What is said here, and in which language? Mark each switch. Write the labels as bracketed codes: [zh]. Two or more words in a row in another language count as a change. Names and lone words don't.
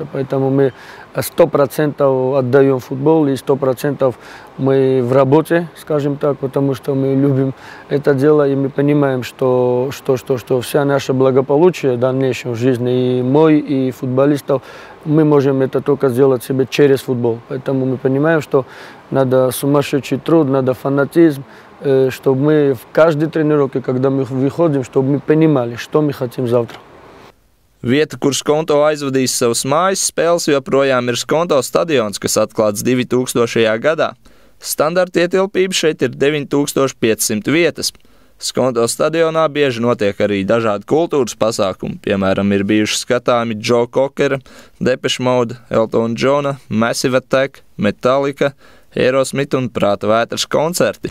[ru] Поэтому мы 100% отдаем футбол, и 100% мы в работе, скажем так, потому что мы любим это дело, и мы понимаем, что вся наше благополучие в дальнейшем в жизни, и мой, и футболистов, мы можем это только сделать себе через футбол. Поэтому мы понимаем, что надо сумасшедший труд, надо фанатизм, чтобы мы в каждой тренировке, когда мы выходим, чтобы мы понимали, что мы хотим завтра. [lv] Vieta, kur Skonto aizvadīs savas mājas spēles, joprojām ir Skonto stadions, kas atklāts 2000. gadā. Standarta ietilpība šeit ir 9500 vietas. Skonto stadionā bieži notiek arī dažādi kultūras pasākumi, piemēram, ir bijuši skatāmi Joe Cockera, Depeche Mode, Eltona Johna, Massive Attack, Metallica, Aerosmith un Prāta vētras koncerti.